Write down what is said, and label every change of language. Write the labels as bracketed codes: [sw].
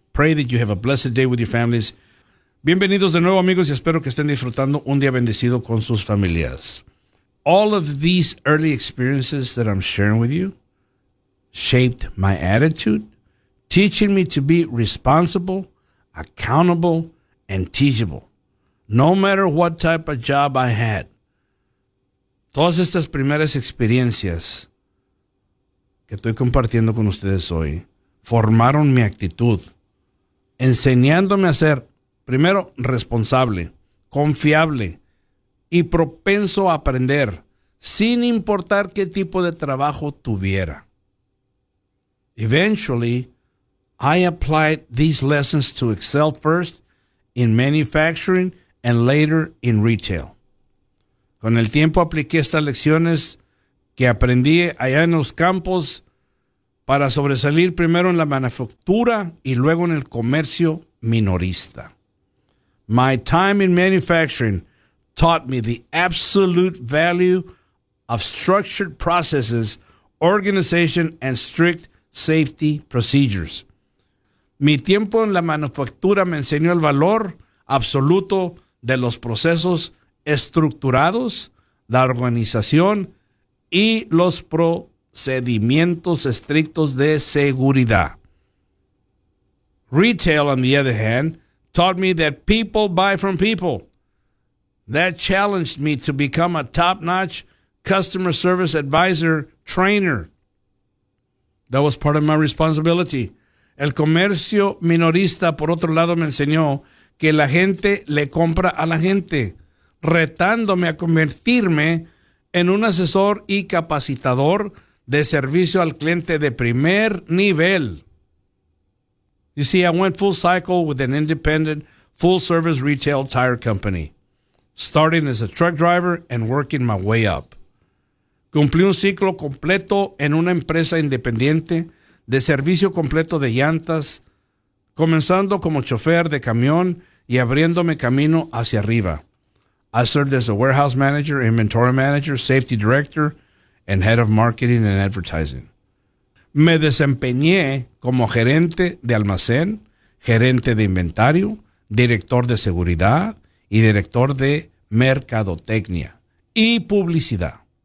[en] Pray that you have a blessed day with your families. [es] Bienvenidos de nuevo, amigos, y espero que estén disfrutando un día bendecido con sus familias. [en] All of these early experiences that I'm sharing with you shaped my attitude, teaching me to be responsible, accountable, and teachable. No matter what type of job I had, [es] todas estas primeras experiencias que estoy compartiendo con ustedes hoy formaron mi actitud, enseñándome a ser, primero, responsable, confiable y propenso a aprender, sin importar qué tipo de trabajo tuviera. [en] Eventually, I applied these lessons to excel first in manufacturing and later in retail. [es] Con el tiempo apliqué estas lecciones que aprendí allá en los campos para sobresalir primero en la manufactura y luego en el comercio minorista. [en] My time in manufacturing taught me the absolute value of structured processes, organization, and strict safety procedures. [es] Mi tiempo en la manufactura me enseñó el valor absoluto de los procesos estructurados, la organización y los procedimientos estrictos de seguridad. [en] Retail, on the other hand, taught me that people buy from people. That challenged me to become a top-notch customer service advisor trainer. That was part of my responsibility. [es] El comercio minorista, por otro lado, me enseñó que la gente le compra a la gente, retándome a convertirme en un asesor y capacitador de servicio al cliente de primer nivel. [en] You see, I went full cycle with an independent, full-service retail tire company, starting as a truck driver and working my way up. [es] Cumplí un ciclo completo en una empresa independiente de servicio completo de llantas, comenzando como chofer de camión y abriéndome camino hacia arriba. [en] I served as a warehouse manager, inventory manager, safety director, and head of marketing and advertising. [es] Me desempeñé como gerente de almacén, gerente de inventario, director de seguridad y director de mercadotecnia y publicidad.